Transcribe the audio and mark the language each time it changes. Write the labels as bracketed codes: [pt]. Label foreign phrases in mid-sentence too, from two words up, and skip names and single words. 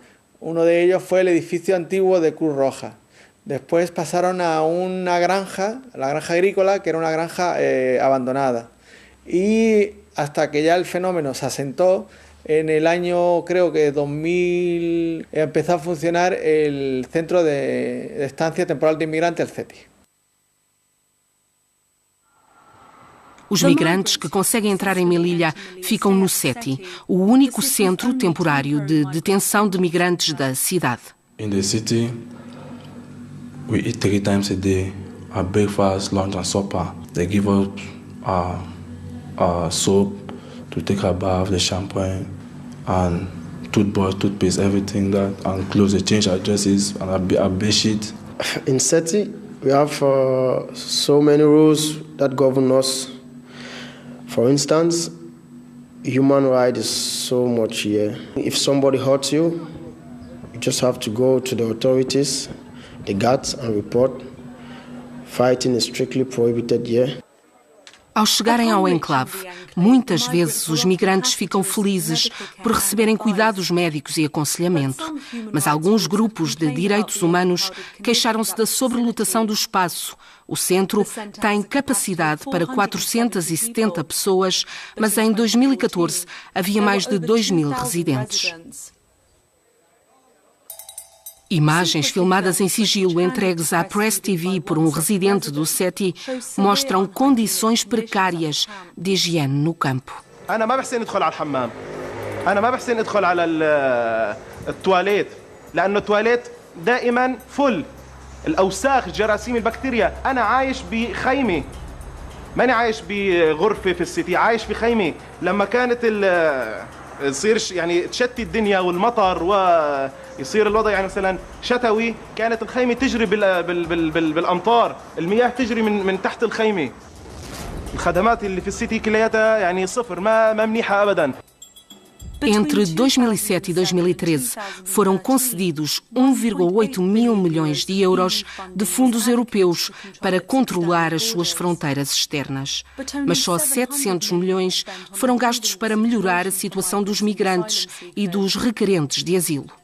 [es] Uno de ellos fue el edificio antiguo de Cruz Roja. Después pasaron a una granja, la granja agrícola, que era una granja abandonada. Y hasta que ya el fenómeno se asentó, en el año, creo que 2000, empezó a funcionar el Centro de Estancia Temporal de Inmigrantes, el CETI. [pt] Os migrantes que conseguem entrar em Melilla ficam no CETI, o único centro temporário de detenção de migrantes da cidade. [en] In the city, we eat 3 times a day, our breakfast, lunch and supper. They give us soap to take a bath, the shampoo and toothbrush, toothpaste, everything that, and clothes, they change our dresses and our bed sheet. In SETI, we have so many rules that govern us. For instance, human rights is so much here. If somebody hurts you, you just have to go to the authorities, the guards, and report. Fighting is strictly prohibited here. [pt] Ao chegarem ao enclave, muitas vezes os migrantes ficam felizes por receberem cuidados médicos e aconselhamento. Mas alguns grupos de direitos humanos queixaram-se da sobrelotação do espaço. O centro tem capacidade para 470 pessoas, mas em 2014 havia mais de 2.000 residentes. Imagens filmadas em sigilo entregues à Press TV por um residente do CETI mostram condições precárias de higiene no campo. [ar] أنا ما بحسن أدخل على الحمام. أنا ما بحسن أدخل على التواليت لأنه التواليت دائما فل الأوساخ الجراثيم البكتيريا. أنا عايش بخيمة ماني عايش بغرفة في السيتي عايش في خيمة. لما كانت تصير يعني تشتي الدنيا والمطر ويصير الوضع يعني مثلا شتوي كانت الخيمة تجري بالأمطار المياه تجري من تحت الخيمة. الخدمات اللي في السيتي كلياتها يعني صفر ما منيحة أبدا. [pt] Entre 2007 e 2013 foram concedidos 1,8 mil milhões de euros de fundos europeus para controlar as suas fronteiras externas. Mas só 700 milhões foram gastos para melhorar a situação dos migrantes e dos requerentes de asilo.